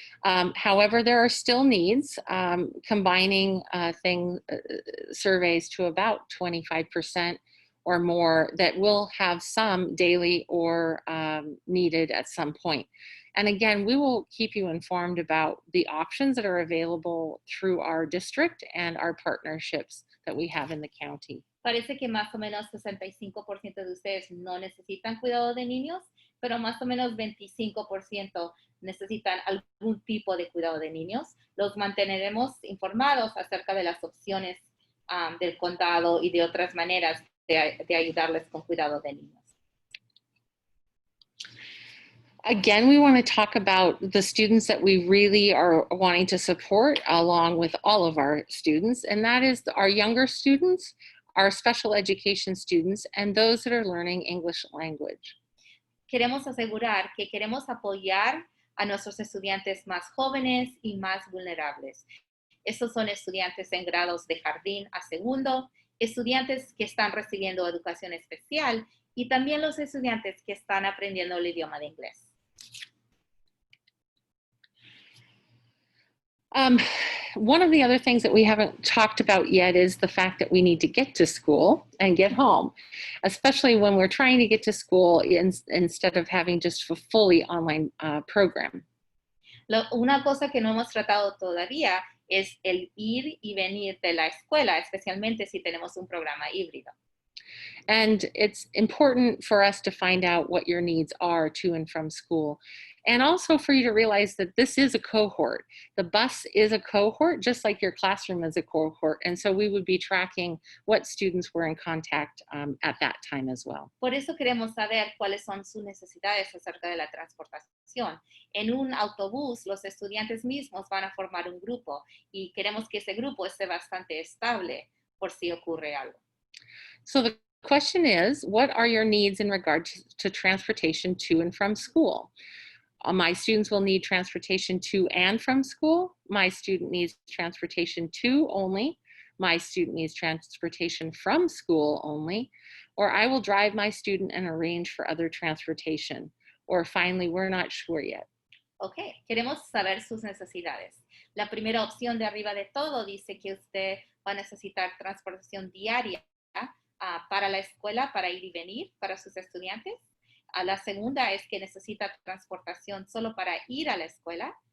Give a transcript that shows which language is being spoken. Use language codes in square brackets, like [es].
[en] However, there are still needs, combining surveys to about 25% or more that will have some daily or needed at some point. And again, we will keep you informed about the options that are available through our district and our partnerships that we have in the county. [es] Parece que más o menos 65% de ustedes no necesitan cuidado de niños, pero más o menos 25% necesitan algún tipo de cuidado de niños. Los mantendremos informados acerca de las opciones del condado y de otras maneras de ayudarles con cuidado de niños. [en] Again, we want to talk about the students that we really are wanting to support along with all of our students, and that is our younger students, our special education students, and those that are learning English language. [es] Queremos asegurar que queremos apoyar a nuestros estudiantes más jóvenes y más vulnerables. Estos son estudiantes en grados de jardín a segundo, estudiantes que están recibiendo educación especial y también los estudiantes que están aprendiendo el idioma de inglés. [en] One of the other things that we haven't talked about yet is the fact that we need to get to school and get home, especially when we're trying to get to school instead of having just a fully online program. [es] Una cosa que no hemos tratado todavía es el ir y venir de la escuela, especialmente si tenemos un programa híbrido. [en] And it's important for us to find out what your needs are to and from school. And also for you to realize that this is a cohort. The bus is a cohort, just like your classroom is a cohort. And so we would be tracking what students were in contact at that time as well. [es] Por eso queremos saber cuáles son sus necesidades acerca de la transportación. En un autobús, los estudiantes mismos van a formar un grupo y queremos que ese grupo esté bastante estable por si ocurre algo. [en] So the question is, what are your needs in regard to transportation to and from school? My students will need transportation to and from school. My student needs transportation to only. My student needs transportation from school only. Or I will drive my student and arrange for other transportation. Or finally, we're not sure yet. [es] Ok, queremos saber sus necesidades. La primera opción de arriba de todo dice que usted va a necesitar transportación diaria para la escuela, para ir y venir, para sus estudiantes. La segunda es que necesita transportación solo para ir a la escuela.